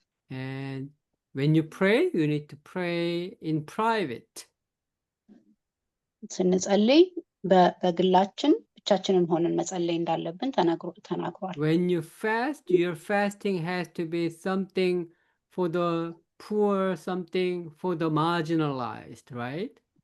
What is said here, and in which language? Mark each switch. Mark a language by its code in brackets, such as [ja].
[en] And when you pray, you need to pray in private. [am] ስንጸልይ በግላችን ብቻችንን ሆነን መጸለይ እንዳለብን ተናግሯል። [en] When you fast, your fasting has to be something for the poor, something for the marginalized, right?